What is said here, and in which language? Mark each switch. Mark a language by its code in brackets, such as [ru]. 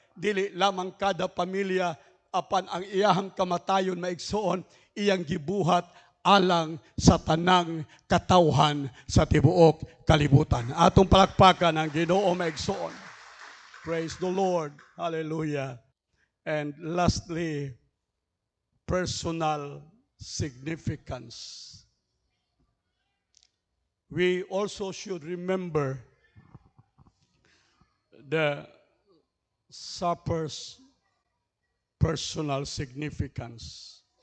[ceb] Dili lamang kada pamilya, apan ang iyahang kamatayon maigsoon, iyang gibuhat alang sa tanang katawhan sa tibuok kalibutan. Atong palakpakan ang Ginoo maigsoon. [en] Praise the Lord. Hallelujah. And lastly, personal significance. We also should remember the supper's personal significance.